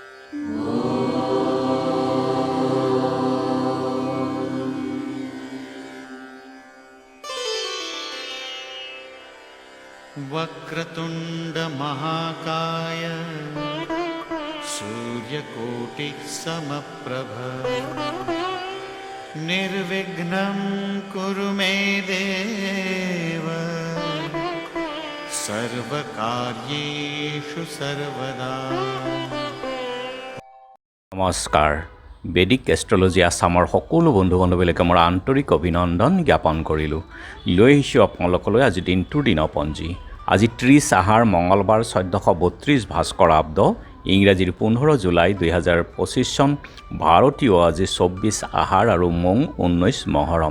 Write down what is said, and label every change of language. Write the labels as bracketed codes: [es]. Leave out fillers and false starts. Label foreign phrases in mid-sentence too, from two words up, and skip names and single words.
[sa] वक्रतुंड महाकाय सूर्यकोटि समप्रभ निर्विघ्नं कुरु मे देव सर्वकार्येषु सर्वदा। [as] নমস্কাৰ। বেদিক এষ্ট্ৰলজি আছামৰ সকলো বন্ধু বান্ধৱীলৈকে মোৰ আন্তৰিক অভিনন্দন জ্ঞাপন কৰিলোঁ। লৈ আহিছোঁ আপোনালোকলৈ আজি দিনটোৰ দিনপঞ্জী। আজি 30 আহাৰ মঙলবাৰ 1432 ভাস্কৰাব্দ, ইংৰাজীৰ 15 জুলাই 2025 চন, ভাৰতীয় আজি 24 আহাৰ আৰু মং 19 মহৰম।